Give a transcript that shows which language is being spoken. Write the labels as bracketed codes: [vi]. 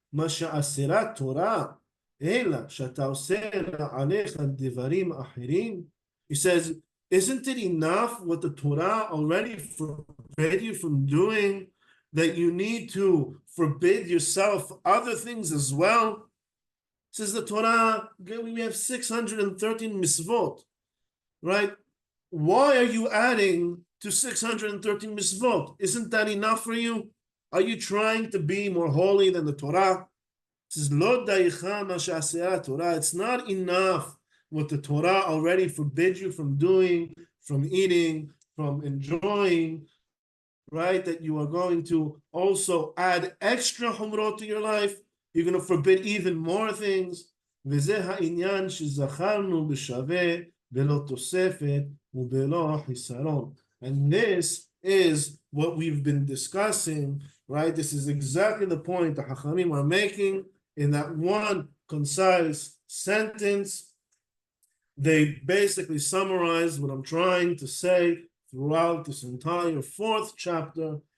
[he] מה שאסרה תורה, אלא שאתה עושה עליך דברים אחרים. [en] He says, isn't it enough what the Torah already forbade you from doing, that you need to forbid yourself other things as well? Says the Torah, we have 613 misvot, right? Why are you adding to 613 misvot? Isn't that enough for you? Are you trying to be more holy than the Torah? It says, [he] Lo daicha ma she'asera Torah. [en] It's not enough what the Torah already forbids you from doing, from eating, from enjoying, right? That you are going to also add extra humrot to your life. You're going to forbid even more things. [he] וזה העניין שזכרנו בשווה בלא תוספת ובלא חיסרון. [en] And this is what we've been discussing, right? This is exactly the point the Hachamim are making in that one concise sentence. They basically summarize what I'm trying to say throughout this entire fourth chapter.